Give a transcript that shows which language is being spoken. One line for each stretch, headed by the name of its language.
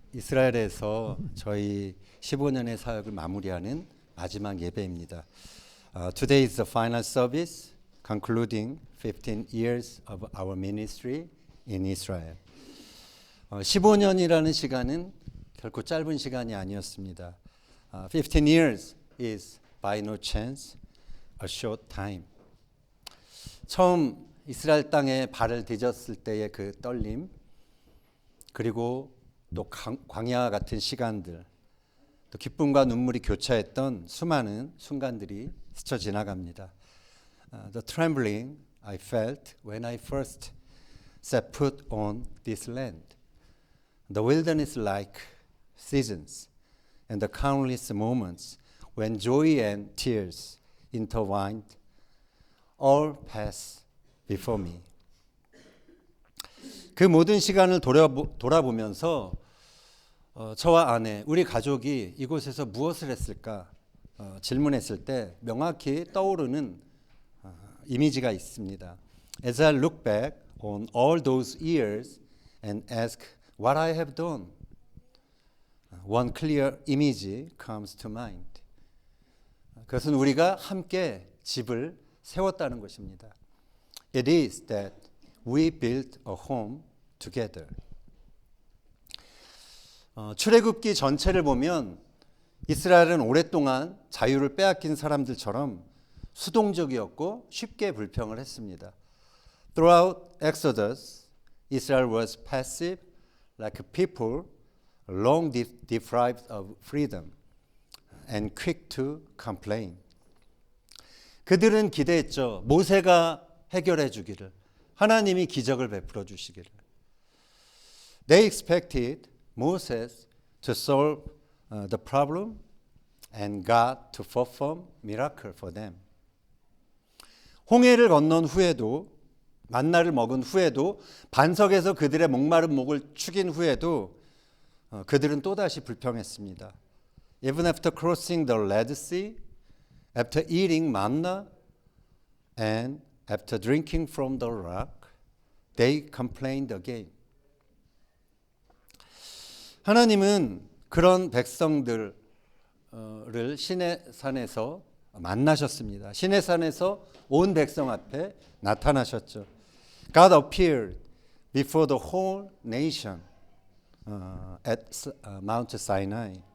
Korean: 이스라엘에서 저희 15년의 사역을 마무리하는 마지막 예배입니다.
English: Today is the final service concluding 15 years of our ministry in Israel.
Korean: 15년이라는 시간은 결코 짧은 시간이 아니었습니다.
English: 15 years is by no chance a short time.
Korean: 처음 이스라엘 땅에 발을 디뎠을 때의 그 떨림, 그리고 또 광야 같은 시간들, 또 기쁨과 눈물이 교차했던 수많은 순간들이 스쳐 지나갑니다.
English: The trembling I felt when I first set foot on this land. The wilderness-like seasons and the countless moments when joy and tears intertwined all pass before me.
Korean: 그 모든 시간을 돌아보면서 저와 아내, 우리 가족이 이곳에서 무엇을 했을까 질문했을 때 명확히 떠오르는 이미지가 있습니다.
English: As I look back on all those years and ask what I have done, one clear image comes to mind.
Korean: 그것은 우리가 함께 집을 세웠다는 것입니다.
English: It is that we built a home together.
Korean: 출애굽기 전체를 보면 이스라엘은 오랫동안 자유를 빼앗긴 사람들처럼 수동적이었고 쉽게 불평을 했습니다.
English: Throughout Exodus, Israel was passive like a people long deprived of freedom and quick to complain.
Korean: 그들은 기대했죠. 모세가 해결해 주기를, 하나님이 기적을 베풀어 주시기를.
English: They expected Moses to solve the problem and God to perform miracle for them.
Korean: 홍해를 건넌 후에도, 만나를 먹은 후에도, 반석에서 그들의 목마른 목을 축인 후에도 그들은 또다시 불평했습니다.
English: Even after crossing the Red Sea, after eating manna and after drinking from the rock, they complained again.
Korean: 하나님은 그런 백성들을 시내산에서 만나셨습니다. 시내산에서 온 백성 앞에 나타나셨죠.
English: God appeared before the whole nation at Mount Sinai.